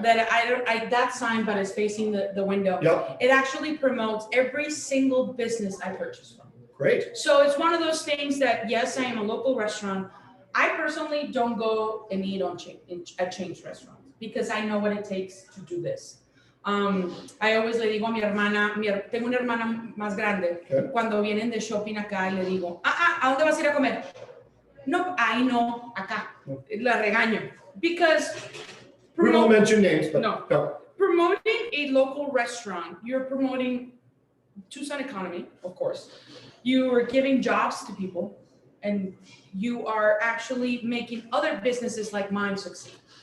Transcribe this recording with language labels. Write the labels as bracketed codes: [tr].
[en] That sign, but it's facing the window. Yep. It actually promotes every single business I purchase from. Great. So it's one of those things that, yes, I am a local restaurant. I personally don't go and eat at chain restaurants because I know what it takes to do this. I always [es] le digo a mi hermana, tengo una hermana más grande, [en] Okay. [es] cuando vienen de shopping acá, le digo, ¿a dónde vas a ir a comer? No, ahí no, acá. La regaño. Because [en] We won't mention names, but No. promoting a local restaurant, you're promoting Tucson economy, of course. You are giving jobs to people, and you are actually making other businesses like mine succeed.